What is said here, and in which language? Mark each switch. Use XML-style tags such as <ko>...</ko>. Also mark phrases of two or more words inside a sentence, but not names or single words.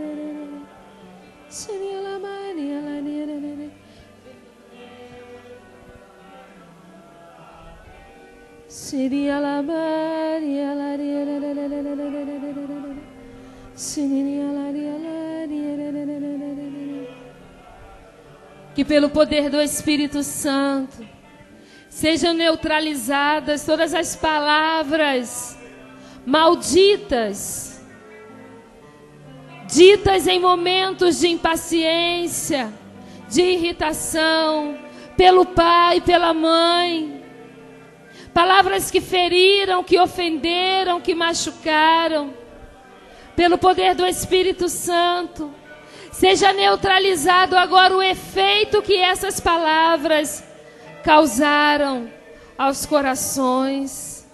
<pt>Siria la Maria Laria. Siria la Maria Laria. Siria Laria. Que pelo poder do Espírito Santo sejam neutralizadas todas as palavras malditas, ditas em momentos de impaciência, de irritação, pelo pai, pela mãe, palavras que feriram, que ofenderam, que machucaram, pelo poder do Espírito Santo, seja neutralizado agora o efeito que essas palavras causaram aos corações.</pt>